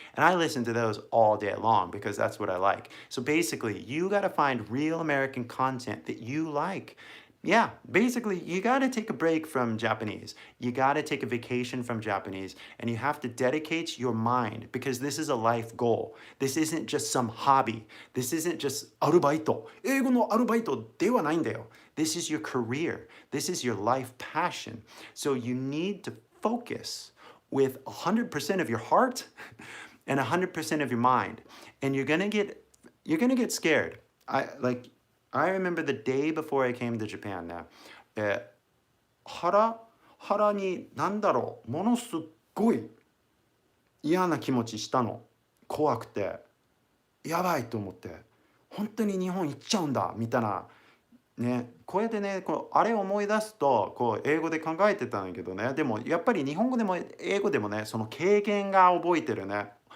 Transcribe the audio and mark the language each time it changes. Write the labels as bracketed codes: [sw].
[en] And I listen to those all day long because that's what I like. So basically, you got to find real American content that you like. Yeah, basically, you got to take a break from Japanese. You got to take a vacation from Japanese, and you have to dedicate your mind because this is a life goal. This isn't just some hobby. This isn't just アルバイト。 [ja] 英語のアルバイトではないんだよ。 [en] This is your career. This is your life passion. So you need to focus with 100% of your heart and 100% of your mind. And you're gonna get scared. I remember the day before I came to Japan now. [ja] 腹にものすっごい嫌な気持ちしたの。怖くてやばいと思って、本当に日本行っちゃうんだみたいなね。こうやってね、あれを思い出すと英語で考えてたんだけどね、でもやっぱり日本語でも英語でもね、その経験が覚えてるね。